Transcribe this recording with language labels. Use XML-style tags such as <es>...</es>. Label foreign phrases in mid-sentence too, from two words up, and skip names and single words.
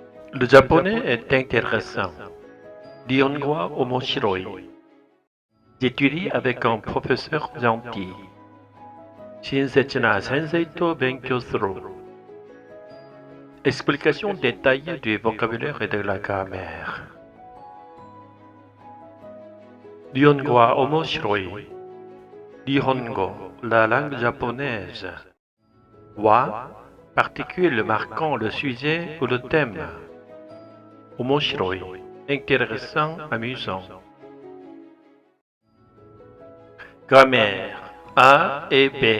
<fr>Le japonais est intéressant.</fr> <ja>日本語は面白い.</ja> <fr>J'étudie avec un professeur gentil.</fr> <ja>親切な先生と勉強する.</ja> <fr>Explication détaillée du vocabulaire et de la grammaire.</fr> <ja>日本語は面白い.</ja> <fr>Nihongo, la langue japonaise. Wa, particule marquant le sujet ou le thème. Omoshiroi, intéressant, amusant. Grammaire A et B.</fr>